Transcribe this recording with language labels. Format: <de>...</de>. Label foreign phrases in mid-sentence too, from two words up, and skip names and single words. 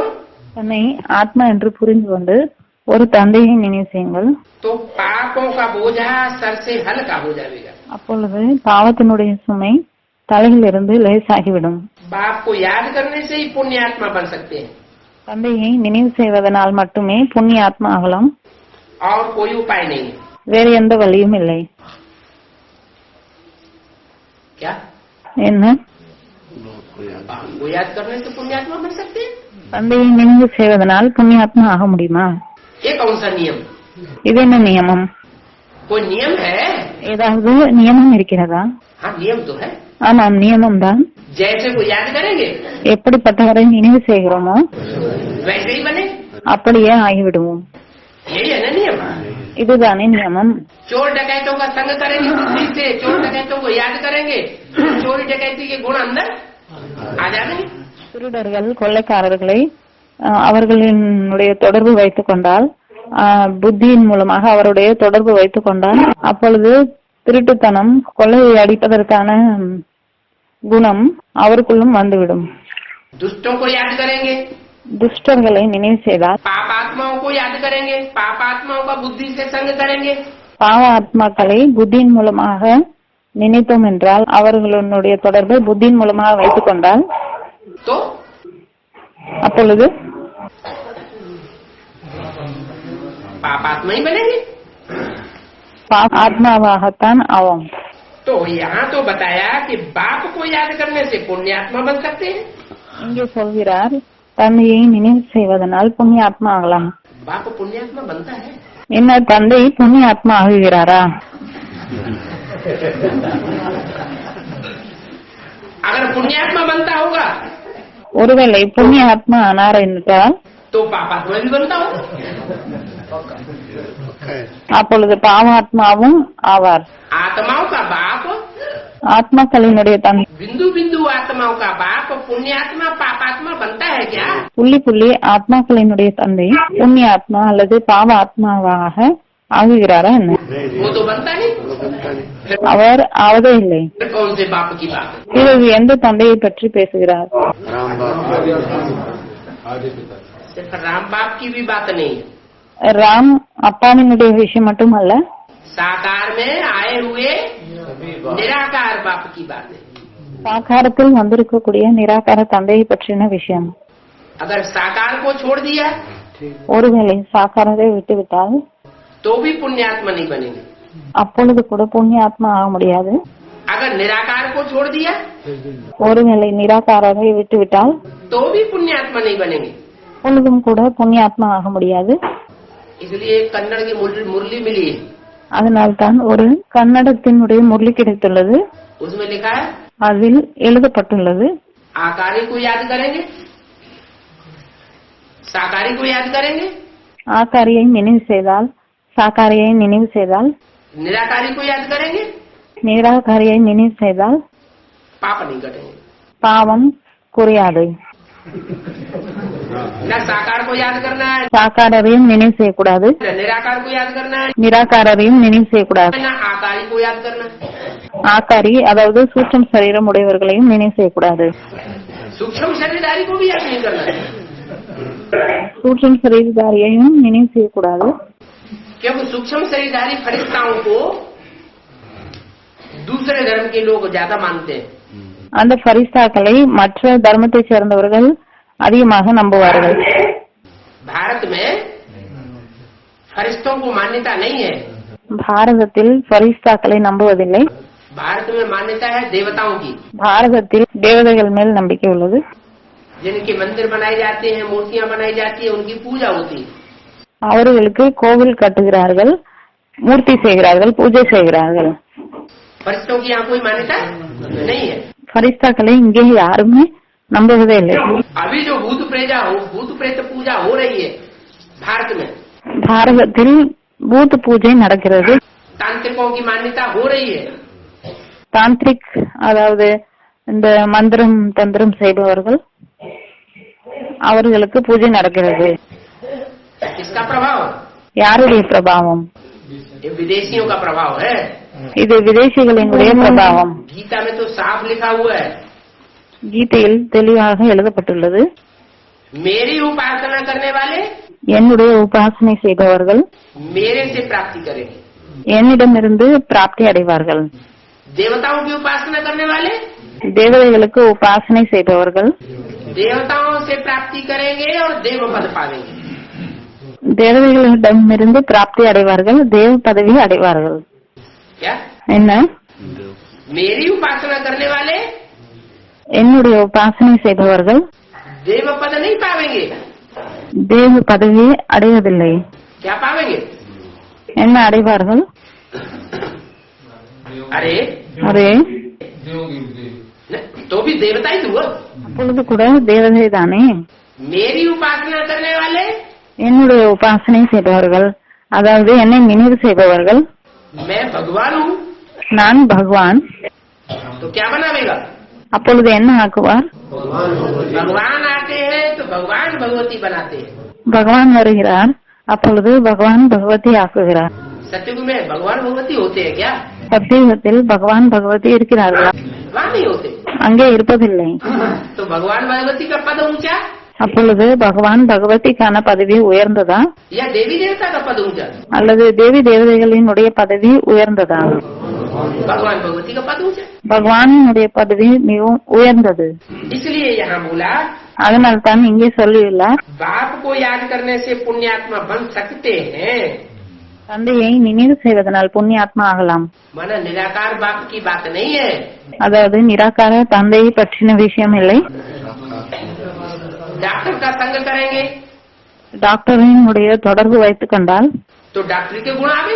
<ta>தன்னை ஆத்மா என்று புரிந்து கொண்டு ஒரு தந்தையை நினைவு செய்யுங்கள்.</ta> <hi>तो पापों का बोझा सर से हल्का हो जाएगा।</hi> <ta>அப்பொழுது பாவத்தினுடைய சுமை தலையிலிருந்து லேசாகிவிடும்.</ta> <hi>बाप को याद करने से ही पुण्य आत्मा बन सकते हैं,</hi> <ta>தந்தையை நினைவு செய்வதனால் மட்டுமே புண்ணிய ஆத்மா ஆகலாம்.</ta> <hi>और कोई उपाय नहीं है।</hi> <ta>வேறு எந்த வழியும் இல்லை.</ta> <hi>क्या</hi> <ta>என்ன?</ta> <hi>बाप को याद करने से पुण्य आत्मा बन सकते हैं?</hi> <ta>தந்தையை நினைவு செய்வதனால் புண்ணிய ஆத்மா ஆக முடியுமா?</ta> <hi>ये कौन सा नियम?</hi> <ta>இது என்ன நியமம்?</ta> <hi>कोई नियम है?</hi> <ta>ஏதாவது நியமம் இருக்கிறதா?</ta> <hi>हाँ, नियम तो है।</hi> <ta>ஆமாம், நியமம் தான்.</ta> <hi>जैसे को याद करेंगे</hi> <ta>எப்படிப்பட்டவரை நினைவு செய்கிறோமோ</ta> <hi>वैसे ही बने,</hi> <ta>அப்படியே ஆகிவிடுவோம்.</ta> <hi>यही है ना नियम।</hi> <ta>இதுதானே நியமம்.</ta> <hi>चोर डकैतों का संग करेंगे बुद्धि से, चोर डकैतों को याद करेंगे, चोरी डकैती के गुण अंदर आ जाएंगे।</hi> <ta>திருடர்கள் கொள்ளைக்காரர்களை அவர்களினுடைய தொடர்பு வைத்துக் கொண்டால், புத்தியின் மூலமாக அவருடைய தொடர்பு வைத்துக் கொண்டால், அப்பொழுது திருட்டுத்தனம் கொள்ளையை அடிப்பதற்கான குணம் அவருக்குள்ளும் வந்துவிடும்.</ta> <hi>दुष्टों को याद करेंगे,</hi> <ta>துஷ்டர்களை நினைவு செய்தால்,</ta> <hi>पाप आत्माओं को याद करेंगे, पाप आत्माओं का बुद्धि से संग करेंगे,</hi> <ta>பாவ ஆத்மாக்களை புத்தியின் மூலமாக நினைத்தோம் என்றால், அவர்களுடைய தொடர்பை புத்தியின் மூலமாக வைத்துக் கொண்டால்,</ta> <hi>तो</hi> <ta>அப்பொழுது</ta> <hi>पाप आत्मा ही बनेंगे।</hi> <ta>ஆத்மாவாகத்தான் ஆவோம்.</ta> <hi>तो यहाँ तो बताया कि बाप को याद करने से पुण्य आत्मा बन सकते हैं।</hi> <ta>இங்கே சொல்கிறார், தந்தையை நினைவு செய்வதனால் புண்ணிய ஆத்மா ஆகலாம்.</ta> <hi>बाप पुण्य आत्मा बनता है?</hi> <ta>என்ன, தந்தை புண்ணிய ஆத்மா ஆகுகிறாரா?</ta> <hi>अगर पुण्य आत्मा बनता होगा</hi> <ta>ஒருவேளை புண்ணிய ஆத்மா ஆனார் என்றால்,</ta> <hi>तो पाप आत्मा भी बनता होगा।</hi> <ta>அப்பொழுது பாவாத்மாவும் ஆவார்.</ta> <hi>आत्माओं का बाप,</hi> <ta>ஆத்மாக்களினுடைய தந்தை</ta> <hi>बिंदु बिंदु आत्माओं का बाप पुण्य आत्मा पाप आत्मा बनता है क्या?</hi> <ta>புள்ளி புள்ளி ஆத்மாக்களினுடைய தந்தை புண்ணிய ஆத்மா அல்லது பாவ ஆத்மாவாக ஆகுகிறாரா என்ன?</ta> <hi>वो तो बनता नहीं।</hi> <ta>அவர் ஆவதே இல்லை.</ta> <hi>फिर कौन से बाप की बात?</hi> <ta>பிறகு எந்த தந்தையை பற்றி பேசுகிறார்?</ta> <hi>सिर्फ राम बाप की भी बात नहीं है।</hi> <ta>ராம் அப்பாவினுடைய விஷயம் மட்டுமல்ல,</ta> <hi>साकार में आए हुए निराकार बाप की बात है।</hi> <ta>சாக்காரத்தில் வந்திருக்கக்கூடிய நிராகார தந்தையை பற்றின விஷயம்.</ta> <hi>अगर साकार को छोड़ दिया</hi> <ta>ஒருவேளை சாக்காரத்தை விட்டுவிட்டால்,</ta> <hi>तो भी पुण्यात्मा नहीं बनेंगे।</hi> <ta>அப்பொழுது கூட புண்ணிய ஆத்மா ஆக முடியாது.</ta> <hi>अगर निराकार को छोड़ दिया</hi> <ta>ஒருவேளை நிராகாரத்தை விட்டுவிட்டால்,</ta> <hi>तो भी पुण्यात्मा नहीं बनेंगे।</hi> <ta>பொழுதும் கூட புண்ணிய ஆத்மா ஆக முடியாது.</ta> <hi>इसलिए कन्नड़ की मुरली मिली है,</hi> <ta>அதனால்தான் ஒரு கன்னடத்தினுடைய முரளி கிடைத்துள்ளது.</ta> <hi>उसमें लिखा है</hi> <ta>அதில் எழுதப்பட்டுள்ளது,</ta> <hi>आकारी को याद करेंगे, साकारी को याद करेंगे,</hi> <ta>ஆக்காரியை நினைவு செய்தால், சாக்காரியை நினைவு செய்தால்,</ta> <hi>निराकारी को याद करेंगे,</hi> <ta>நிராகாரியை நினைவு செய்தால்</ta> <hi>पाप नहीं कटेंगे।</hi> <ta>பாவம் குறையாது.</ta> <hi>न साकार को याद करना है,</hi> <ta>சாக்காரரையும் நினைவு செய்யக்கூடாது,</ta> <hi>न निराकार को याद करना है,</hi> <ta>நிராகாரரையும் நினைவு செய்யக்கூடாது.</ta> <hi>न आकारी को याद करना है।</hi> <ta>ஆக்காரி அதாவது சூட்சம் சரீரம் உடையவர்களையும் நினைவு செய்யக்கூடாது.</ta> <hi>सूक्ष्म शरीरधारी को भी याद नहीं करना है,</hi> <ta>சூட்சம் சரீரதாரியையும் நினைவு செய்யக்கூடாது.</ta> <hi>क्योंकि सूक्ष्म शरीरधारी फरिश्ताओं को दूसरे धर्म के लोग ज्यादा मानते हैं।</hi> <ta>அந்த ஃபரிஸ்தாக்களை மற்ற தர்மத்தை சேர்ந்தவர்கள் அதிகமாக நம்புவார்கள்.</ta> <hi>भारत में फरिश्तों को मान्यता नहीं है.</hi> <ta>பாரதத்தில் ஃபரிஸ்தாக்களை நம்புவதில்லை.</ta> <hi>भारत में मान्यता है देवताओं की.</hi> <ta>பாரதத்தில் தேவதைகள் மேல் நம்பிக்கை உள்ளது.</ta> <hi>जिनके मंदिर बनाए जाते हैं, मूर्तियां बनाई जाती है, उनकी पूजा होती है.</hi> <ta>அவர்களுக்கு கோவில் கட்டுகிறார்கள், மூர்த்தி செய்கிறார்கள், பூஜை செய்கிறார்கள்.</ta> <hi>फरिश्तों की यहाँ कोई मान्यता नहीं है.</hi> <ta>ஃபரிஸ்தாக்களை இங்கே யாருமே நம்புவதே இல்லை.</ta> <hi>अभी जो भूत प्रेत पूजा हो रही है भारत में,</hi> <ta>பாரதத்தில் பூத் பூஜை நடக்கிறது.</ta> <hi>तांत्रिकों की मान्यता हो रही है.</hi> <ta>தாந்திரிக் அதாவது இந்த மந்திரம் தந்திரம் செய்பவர்கள் அவர்களுக்கு பூஜை நடக்கிறது.</ta> <hi>इसका प्रभाव</hi> <ta>யாருடைய பிரபாவம்?</ta> <hi>ये विदेशियों का प्रभाव है.</hi> <ta>இது விதேசிகளினுடைய பிரபாவம்.</ta> <hi>गीता में तो साफ लिखा हुआ है.</hi> <ta>கீதையில் தெளிவாக எழுதப்பட்டுள்ளது.</ta> <hi>मेरी उपासना करने वाले</hi> <ta>என்னுடைய உபாசனை செய்பவர்கள்</ta> <hi>मेरे से प्राप्ति करेंगे.</hi> <ta>என்னிடமிருந்து பிராப்தி அடைவார்கள்.</ta> <hi>देवताओं की उपासना करने वाले</hi> <ta>தேவதைகளுக்கு உபாசனை செய்பவர்கள்</ta> <hi>देवताओं से प्राप्ति करेंगे और देव पद पावेंगे.</hi> <ta>தேவதைகளிடமிருந்து பிராப்தி அடைவார்கள், தேவ பதவி அடைவார்கள்.</ta> <hi>क्या?</hi> <ta>என்ன?</ta> <hi>मेरी उपासना करने वाले</hi> <ta>என்னுடைய உபாசனை செய்பவர்கள்</ta> <hi>देव पद नहीं पावेंगे.</hi> <ta>தேவ பதவி அடைவதில்லை.</ta> <hi>क्या पावेंगे?</hi> <ta>என்ன அடைவார்கள்?</ta> <hi>अरे</hi> <ta>அரே</ta> <hi>तो भी देवता ही हुआ.</hi> <ta>அப்பொழுது கூட தேவதை தானே.</ta> <hi>मेरी उपासना करने वाले</hi> <ta>என்னுடைய உபாசனை செய்பவர்கள் அதாவது என்னை நினைவு செய்பவர்கள்</ta> <hi>मैं भगवान हूँ.</hi> <ta>நான் பகவான்.</ta> <hi>तो क्या बनावेगा?</hi> <ta>அப்பொழுது என்ன ஆக்குவார்?</ta> <hi>भगवान आते हैं तो भगवान भगवती बनाते हैं.</hi> <ta>பகவான் வருகிறார், அப்பொழுது பகவான் பகவதி ஆக்குகிறார்.</ta> <hi>सत्युग में भगवान भगवती होते हैं क्या?</hi> <ta>சத்தியுகத்தில் பகவான் பகவதி இருக்கிறார்களா?</ta> <hi>वहाँ नहीं होते.</hi> <ta>அங்கே இருப்பதில்லை.</ta> <hi>तो भगवान भगवती का पद ऊंचा</hi> <ta>அப்பொழுது பகவான் பகவதிக்கான பதவி உயர்ந்ததா</ta> <hi>या देवी देवता का पद ऊंचा?</hi> <ta>அல்லது தேவி தேவதைகளினுடைய பதவி உயர்ந்ததா?</ta> <hi>भगवान भगवती का पद ऊंचा.</hi> <ta>பகவானுடைய பதவி மிகவும் உயர்ந்தது.</ta> <hi>इसलिए यहाँ बोला</hi> <ta>அதனால் தான் இங்கே சொல்லியுள்ளார்,</ta> <hi>बाप को याद करने से पुण्यात्मा बन सकते हैं.</hi> <ta>தந்தையை நினைவு செய்வதனால் புண்ணியாத்மா ஆகலாம்.</ta> <hi>माना निराकार बाप की बात नहीं है.</hi> <ta>அதாவது நிராகார தந்தையை பற்றின விஷயம் இல்லை.</ta> <hi>डॉक्टर का संग करेंगे</hi> <ta>டாக்டரினுடைய தொடர்பு வைத்துக் கொண்டால்</ta> <hi>तो डॉक्टरी के गुण आवेंगे.</hi>